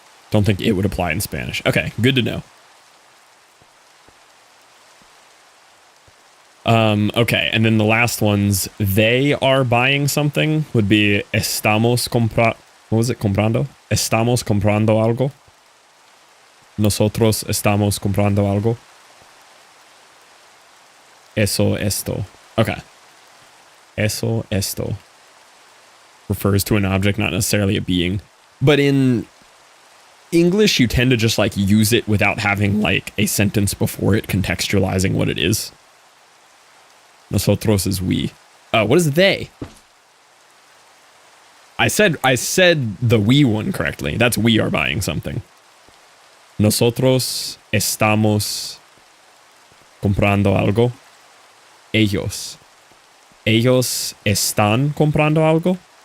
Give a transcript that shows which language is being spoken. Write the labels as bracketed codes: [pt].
[en] Don't think it would apply in Spanish. Okay, good to know. Okay, and then the last ones, they are buying something, would be [es] estamos [en] what was it, [es] comprando? Estamos comprando algo. Nosotros estamos comprando algo. Eso, esto. Okay. Eso, esto. [en] Refers to an object, not necessarily a being. But in English, you tend to just like use it without having like a sentence before it contextualizing what it is. Nosotros is we. What is they? I said the we one correctly. That's we are buying something. [es] Nosotros estamos comprando algo. Ellos. Ellos están comprando algo.